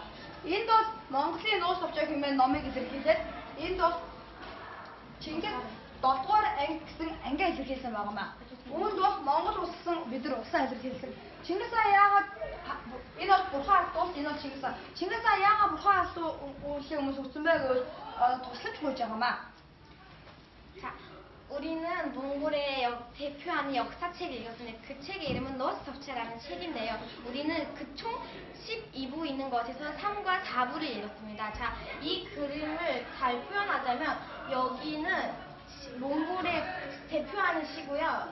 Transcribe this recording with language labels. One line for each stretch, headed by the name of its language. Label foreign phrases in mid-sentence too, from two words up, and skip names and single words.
Mongolian: Энд бол Монголын нууц товчоо хэмээн номыг илэрхийлээд энд бол Чингис 7 дугаар анги гэсэн ангиа илэрхийлсэн байгаамаа. Үүнд бол Монгол улсын бид нар улсаа илэрхийлсэн. Чингис хаан яагаад энэ бол бурхан алдуул энэ бол Чингис хаан. Чингис хаан яагаад бурхан алдуулыг хүмүүс өгсөн бэ гэвэл туслаж гуйж байгаамаа.
Korean: 자, 우리는 몽골의 대표하는 역사책을 읽었습니다. 그 책의 이름은 노스톱체라는 책인데요. 우리는 그 총 12부 있는 것에서 3과 4부를 읽었습니다. 자, 이 그림을 잘 표현하자면 여기는 몽골의 대표하는 시고요.